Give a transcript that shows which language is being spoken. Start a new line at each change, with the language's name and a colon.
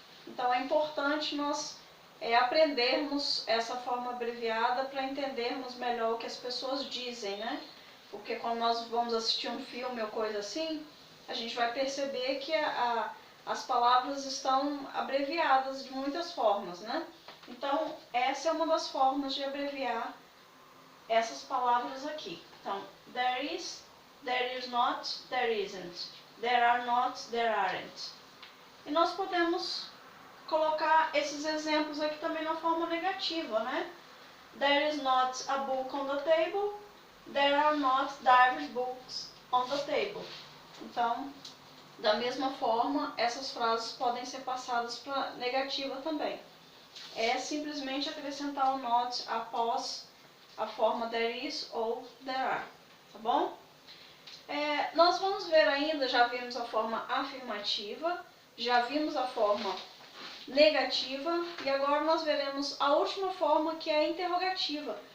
Portuguese: Então é importante nós aprendermos essa forma abreviada para entendermos melhor o que as pessoas dizem, né? Porque quando nós vamos assistir um filme ou coisa assim, a gente vai perceber que as palavras estão abreviadas de muitas formas, né? Então essa é uma das formas de abreviar essas palavras aqui.
English: Então, there is not, there isn't. There are not, there aren't.
Portuguese: E nós podemos colocar esses exemplos aqui também na forma negativa, né?
English: There is not a book on the table. There are not diverse books on the table.
Portuguese: Então, da mesma forma, essas frases podem ser passadas para negativa também. É simplesmente acrescentar o not após a forma
English: there is
Portuguese: ou
English: there are,
Portuguese: tá bom? Nós vamos ver ainda, já vimos a forma afirmativa, já vimos a forma negativa e agora nós veremos a última forma, que é a interrogativa.